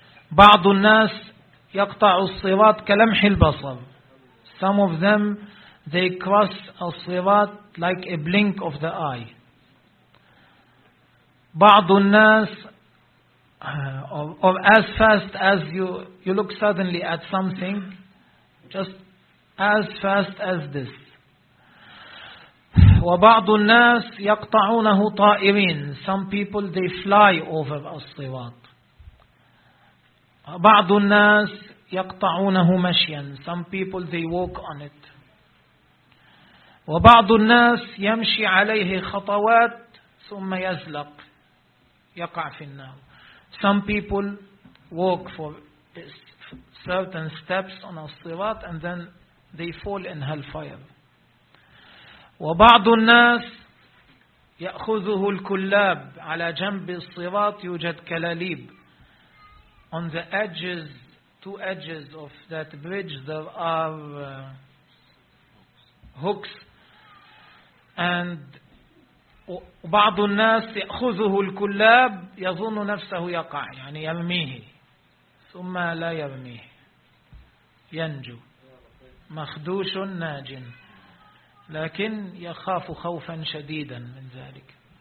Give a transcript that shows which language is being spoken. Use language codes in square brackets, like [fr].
[ar] بعض الناس يقطع الصراط كلمح البصر. [en] Some of them they cross الصراط like a blink of the eye. [ar] بعض الناس [en] or as fast as you look suddenly at something, just as fast as this. [ar] وبعض الناس يقطعونه طائرين. [en] Some people they fly over الصراط. [ar] بعض الناس يقطعونه مشيا. [en] Some people they walk on it. [ar] وبعض الناس يمشي عليه خطوات ثم يزلق يقع في النار. [en] Some people walk for certain steps on al-sirat and then they fall in hellfire. [ar] وبعض الناس يأخذه الكلاب على جنب الصراط يوجد كلاليب. [en] On the edges, two edges of that bridge, there are hooks. [ar] And بعض الناس يأخذه الكلاب يظن نفسه يقع، يعني يرميه ثم لا يرميه ينجو مخدوش ناج، لكن يخاف خوفا شديدا من ذلك.